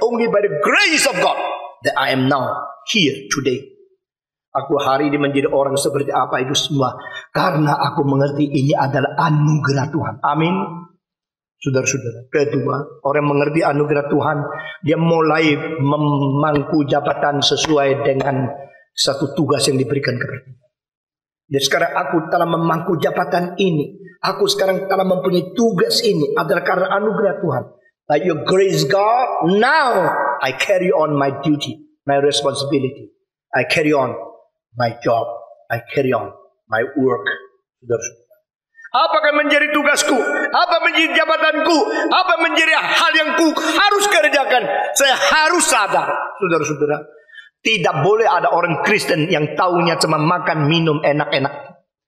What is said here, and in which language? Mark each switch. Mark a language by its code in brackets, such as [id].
[en] Only by the grace of God that I am now here today. [id] Aku hari ini menjadi orang seperti apa itu semua karena aku mengerti ini adalah anugerah Tuhan. Amin. Saudara-saudara, kedua, orang mengerti anugerah Tuhan, dia mulai memangku jabatan sesuai dengan satu tugas yang diberikan kepada dia. Jadi sekarang aku telah memangku jabatan ini. Aku sekarang telah mempunyai tugas ini adalah karena anugerah Tuhan. [en] By your grace God, now I carry on my duty, my responsibility. I carry on my job. I carry on my work. [id] Saudara-saudara, apakah menjadi tugasku? Apa menjadi jabatanku? Apa menjadi hal yang ku harus kerjakan? Saya harus sadar, saudara-saudara, tidak boleh ada orang Kristen yang taunya cuma makan, minum, enak-enak.